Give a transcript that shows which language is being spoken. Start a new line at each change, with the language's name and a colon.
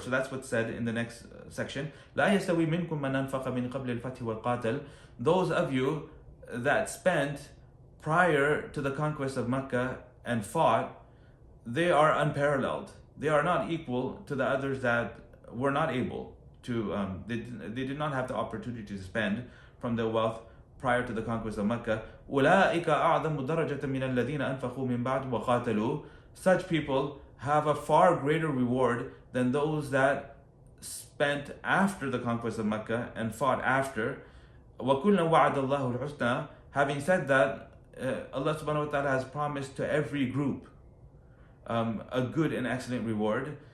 English: So that's what's said in the next section.
Arabic: لا يستوي منكم من أنفق من قبل الفتح وقاتل.
English: Those of you that spent prior to the conquest of Mecca and fought, they are unparalleled. They are not equal to the others that were not able to, they did not have the opportunity to spend from their wealth prior to the conquest of Mecca.
Arabic: أولئك أعظم درجة من الذين أنفقوا من بعد وقاتلوا.
English: Such people have a far greater reward than those that spent after the conquest of Mecca and fought after.
Arabic: وَكُلًّا وَعَدَ اللَّهُ الْحُسْنَى.
English: Having said that, Allah subhanahu wa ta'ala has promised to every group a good and excellent reward.